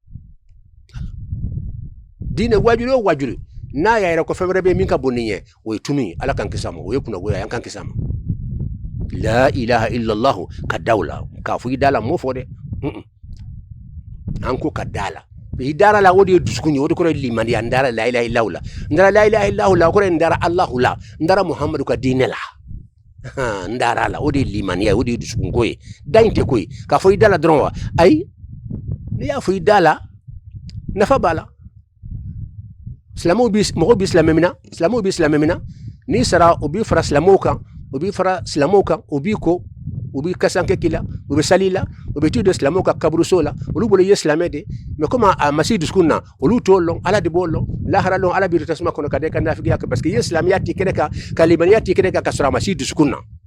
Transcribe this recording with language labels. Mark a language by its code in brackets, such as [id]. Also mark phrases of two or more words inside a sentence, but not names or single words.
[bm] diinɛ wajulu o wajulu n'a y'a yɛrɛ ko fɛn wɛrɛ bɛ min ka bon nin ye o ye tunu ye ala k'an kisi a ma o ye kunnagoya ye an k'an kisi a ma [ar] لا إله إلا الله [bm] ka daw la k'a fɔ i da la m'o fɔ dɛ an ko ka da la i dara la o de ye dusukun ye o de kɔrɔ ye limaniya n dara [ar] لا إله إلا الله [bm] la n dara [ar] لا إله إلا الله [bm] la o kɔrɔ ye n dara allahu la n dara muhammadu ka diinɛ la n dara la o de ye limaniya o de ye dusukun ko ye da in tɛ ko ye k'a fɔ i da la dɔrɔn wa ayi n'i y'a fɔ i da la nafa b'a la mɔgɔw bi silamɛ mina n'i sara o b'i fara silamɛw kan o b'i ko u b'i kasankɛ k'i la u bɛ sali la u bɛ t'i don silamɛw ka kaburuso la olu bolo i ye silamɛ de [fr] mais comme [bm] a ma se dusukun na olu t'o lɔn ala de b'o lɔn lahara lɔn ala b'i tasuma kɔnɔ ka da i ka nafigiya kan [fr] parce que [bm] i ye silamɛya t'i kɛnɛ kan ka limaniya t'i kɛnɛ kan ka sɔrɔ a ma se dusukun na